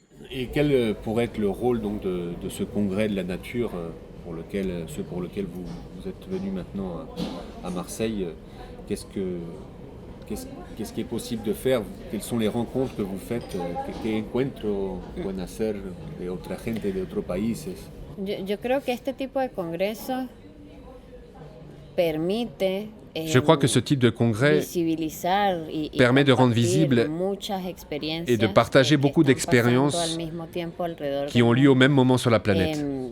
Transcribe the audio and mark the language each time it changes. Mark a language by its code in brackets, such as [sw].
[fr] Et quel pourrait être le rôle donc de ce congrès de la nature pour lequel vous êtes venu maintenant à Marseille? Qu'est-ce qui est possible de faire? Quelles sont les rencontres que vous faites? [es] ¿Qué encuentro pueden hacer de otra gente de otros países? Yo creo que este tipo de congresos permite [fr] Je crois que ce type de congrès permet de rendre visible et de partager beaucoup d'expériences qui ont lieu au même moment sur la planète.